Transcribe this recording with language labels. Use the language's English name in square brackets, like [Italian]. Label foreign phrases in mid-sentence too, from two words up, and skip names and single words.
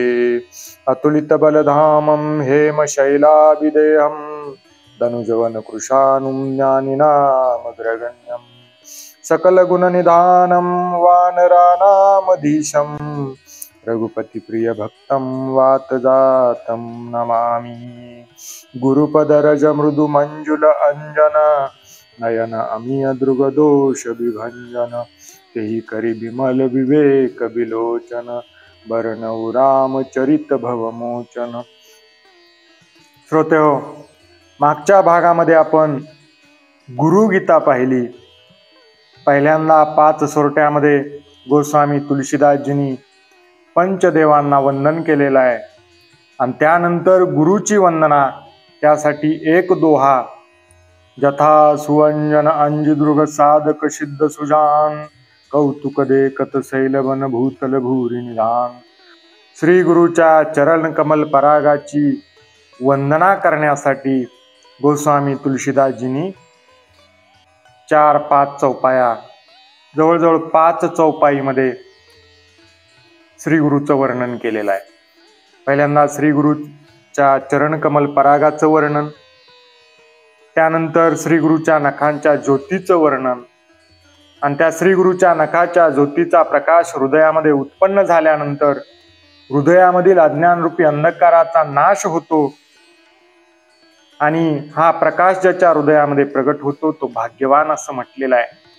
[Sanskrit] अतुलितबलधामं हेमशैलाभिदेहं धनुजवनकृशानुं ज्ञानिनामग्रगण्यं सकलगुणनिधानं वानराणामधीशं रघुपतिप्रियभक्तं वातजातं नमामि। [Awadhi] गुरुपदरज मृदुमञ्जुल अंजन नयन अमीय दृगदोष विभंजन तेहि करि बिमल विवेक बिलोचन बरनऊ रामचरित भवमोचन। [Marathi] श्रोतेहो, मागच्या भागामध्ये आपण गुरुगीता पाहिली। पहिल्यांदा 5 सोरट्यामध्ये गोस्वामी तुलसीदासजींनी पंचदेवांना वंदन केलेलं आहे आणि त्यानंतर गुरुची वंदना त्यासाठी एक दोहा, [Awadhi] जथा सुवंजन अंजिदृग साधक सिद्ध सुजान कौतुक देखत शैलवन भूतल भूरी निधान। [Marathi] श्री गुरुच्या चरण कमल परागाची वंदना करण्यासाठी गोस्वामी तुलसीदासजींनी 4-5 चौपाया, जवळजवळ 5 चौपाईमध्ये श्री गुरुचं वर्णन केलेलं आहे। पहिल्यांदा श्री गुरुच्या चरण कमल परागाचं वर्णन, त्यानंतर श्री गुरुच्या नखांच्या ज्योतीचं वर्णन आणि त्या श्री गुरुच्या नखाच्या ज्योतीचा प्रकाश हृदयामध्ये उत्पन्न झाल्यानंतर हृदयामधील अज्ञानरूपी अंधकाराचा नाश होतो आणि हा प्रकाश ज्याच्या हृदयामध्ये प्रगट होतो तो भाग्यवान असं म्हटलेलं आहे।